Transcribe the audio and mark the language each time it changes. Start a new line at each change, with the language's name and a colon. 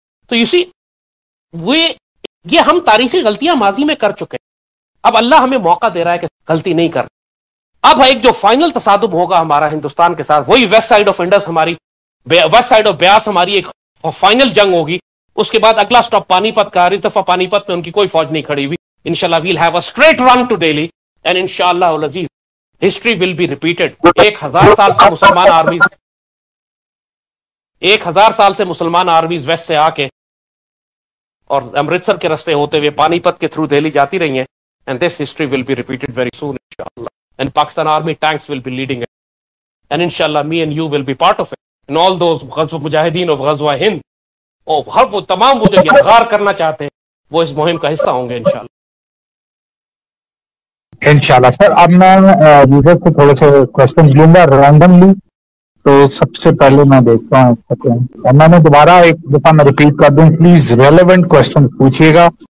Urdu: تو یہ ہم تاریخی غلطیاں ماضی میں کر چکے. اب اللہ ہمیں موقع دے رہا ہے کہ غلطی نہیں کر. اب ایک جو فائنل تصادم ہوگا ہمارا ہندوستان کے ساتھ, وہی
English: west side of Indus,
Urdu: ہماری
English: west side of Beas
Urdu: ہماری ایک فائنل جنگ ہوگی. اس کے بعد اگلا سٹاپ پانی پت کا, اس دفعہ پانی پت میں ان کی کوئی فوج نہیں کھڑی ہوئی.
English: انشاءاللہ we'll have a straight run to Delhi and انشاءاللہ العزیز history will be repeated.
Urdu: 1000 سال سے مسلمان آرمیز, 1000 سال سے مسلمان آرمیز ویسٹ سے آ کے اور امرتسر کے رستے ہوتے ہوئے پانی پت کے تھرو دہلی جاتی رہی ہیں.
English: And this history will be repeated very soon inshallah. And Pakistan Army tanks will be leading it. And inshallah me and you will be part of it. And all those mujahideen of Ghazwa Hind,
Urdu: ہر وہ تمام وہ جو یلغار کرنا چاہتے ہیں وہ اس مہم کا حصہ ہوں گے انشاءاللہ. انشاءاللہ. سر اب میں یوزر سے تھوڑے سے کوشچن لوں گا رینڈملی. تو سب سے پہلے میں دیکھتا ہوں, اور میں نے دوبارہ ایک دفعہ میں ریپیٹ کر دوں, پلیز ریلیونٹ کوشچن پوچھیے گا.